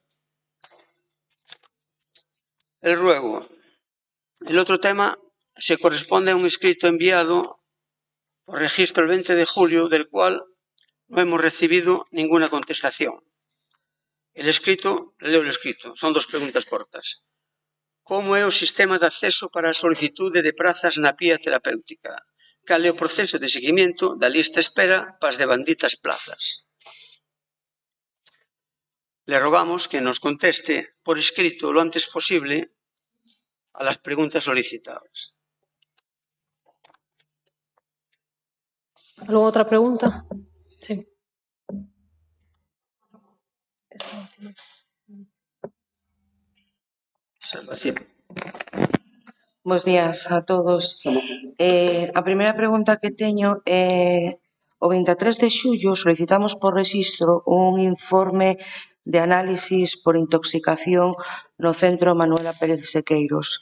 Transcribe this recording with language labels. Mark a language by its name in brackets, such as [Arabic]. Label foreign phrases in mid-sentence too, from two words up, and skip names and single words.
[Spanish] El ruego. El otro tema se corresponde a un escrito enviado por registro el 20 de julio, del cual no hemos recibido ninguna contestación. Leo el escrito, son dos preguntas cortas. [Galician] Como é o sistema de acceso para a solicitude de prazas na pía terapéutica? Cal é o proceso de seguimento da lista espera para as devanditas plazas? [Spanish] Le rogamos que nos conteste por escrito lo antes posible a las preguntas solicitadas. ¿Alguna otra pregunta? Sí. Salvación. [Galician] Bos días a todos. A primeira pregunta que teño é o 23 de xullo solicitamos por rexistro un informe de análisis por intoxicación no Centro Manuela Pérez Sequeiros.